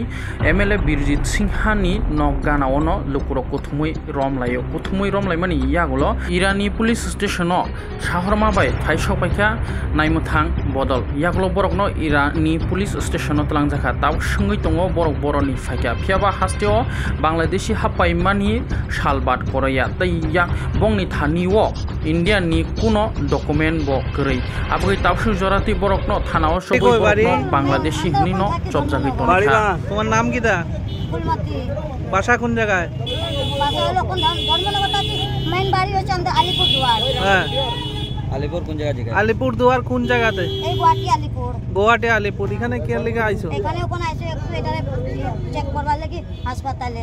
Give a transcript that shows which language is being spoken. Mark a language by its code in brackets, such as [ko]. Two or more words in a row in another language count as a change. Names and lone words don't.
[trp] MLA Birjit Singha ni no gana ono lukuro kuthumui rom layo kuthumui rom laimani yagulo Irani [en] police station [trp] no shahorma bai thaisok paikha naimuthang bodol yagulo borok no Irani [en] police station [trp] no tlangjaka taw sungui tongo borok boroni faika phiaba hasteo Bangladeshi hapaimani salbat koraya tai yak bongni thani wo India ni kuno document bo krei aboi tawsu jorati borok no thanao soboi borok Bangladeshi ni no chopjagoi ton [bn] বাড়িবা তোমার নাম কি দা ফুলমতি বাসা কোন জায়গায় বাসা হলো কোন ধর্মনগরটা মেইন বাড়ি হচ্ছে আমাদের আলিপুরদুয়ার হ্যাঁ আলিপুর কোন জায়গা থেকে আলিপুরদুয়ার কোন জায়গাতে এই আলিপুর গুয়াহাটি আলিপুর এখানে কি লাগি আইছো এখানে কোন আইছো একটু এটারে চেক করবার লাগি হাসপাতালে